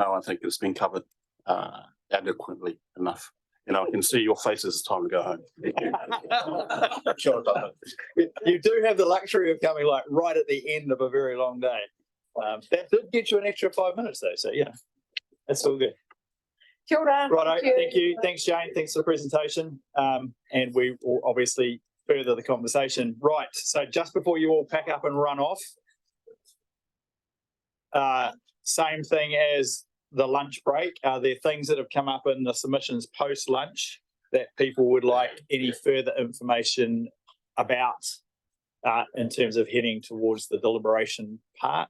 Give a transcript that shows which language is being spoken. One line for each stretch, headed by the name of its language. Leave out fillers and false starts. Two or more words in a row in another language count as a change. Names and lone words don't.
English: No, I think it's been covered adequately enough. I can see your faces. It's time to go home. You do have the luxury of coming like right at the end of a very long day. That did get you an extra 5 minutes though, so yeah, that's all good.
Māori: Kia ora.
English: Righto, thank you. Thanks, Jane. Thanks for the presentation. And we will obviously further the conversation. Right, so just before you all pack up and run off, same thing as the lunch break. Are there things that have come up in the submissions post-lunch that people would like any further information about in terms of heading towards the deliberation part?